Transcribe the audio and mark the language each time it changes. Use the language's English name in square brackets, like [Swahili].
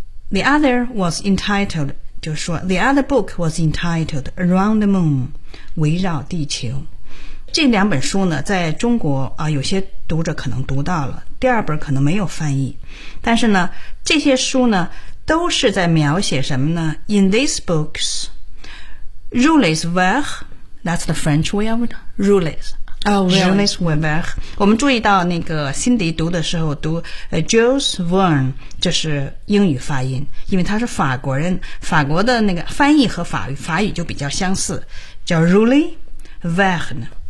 [English] The other was entitled, [Chinese] 就是说 [English] The other book was entitled Around the Moon, [Chinese] 围绕地球。这两本书呢在中国有些读者可能读到了，第二本可能没有翻译。但是呢这些书呢都是在描写什么呢？ [English] In these books, Jules Verne, that's the French way of it, Jules. Oh, really? [Chinese] Jules Verne. 我们注意到那个辛迪读的时候读 Jules Verne, 这是英语发音，因为他是法国人，法国的那个翻译和法语就比较相似，叫 Jules Verne.